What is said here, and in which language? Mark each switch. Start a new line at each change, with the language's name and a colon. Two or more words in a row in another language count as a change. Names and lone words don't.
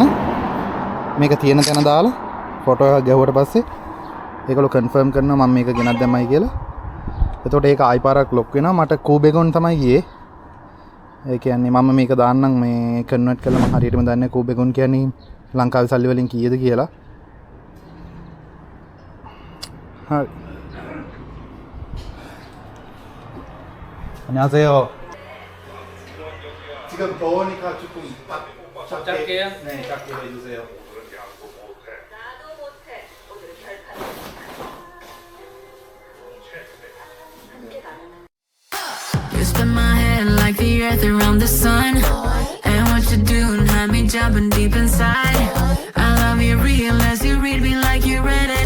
Sinhala: මේක තියෙන තැන දාලා ෆොටෝ එකක් ගැහුවට පස්සේ ඒකලු කන්ෆර්ම් කරනවා මම මේක ගෙනත් දැම්මයි කියලා. එතකොට ඒක ආයි පාරක් ලොක් වෙනවා. මට කූබෙගොන් තමයි ගියේ. ඒ කියන්නේ මම මේක දාන්නම් මේ කන්වර්ට් කරලා මම හරියටම දන්නේ කූබෙගොන් කියන්නේ ලංකාවේ සල්ලි වලින් කීයද කියලා. හරි.
Korean: 안녕하세요. 지금 더우니까 조금 작게 네, 작게 해주세요.
English: You spin my head like the earth around the sun. And what you do had me jumping deep inside. I love you real as you read me like you read it.